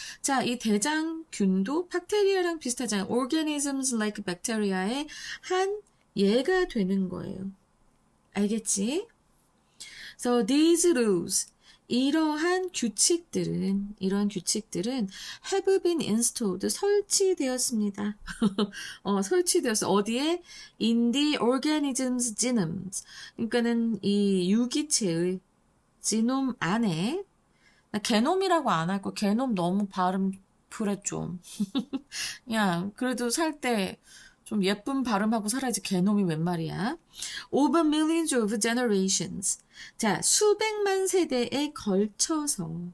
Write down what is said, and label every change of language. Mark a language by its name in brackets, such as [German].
[Korean] 자, 이 대장균도 박테리아랑 비슷하잖아요. [English] organisms like bacteria [Korean] 의 한 예가 되는 거예요. 알겠지? [English] So these rules, [Korean] 이런 규칙들은 [English] have been installed, [Korean] 설치되었습니다. 설치되었어. 어디에? [English] In the organism's genomes. [Korean] 그러니까는 이 유기체의 지놈 안에, 나 게놈이라고 안 할 거. 게놈 너무 발음 그래 좀. 야, 그래도 살 때 좀 예쁜 발음하고 살아야지. 게놈이 웬 말이야. [English] Over millions of generations. [Korean] 자, 수백만 세대에 걸쳐서.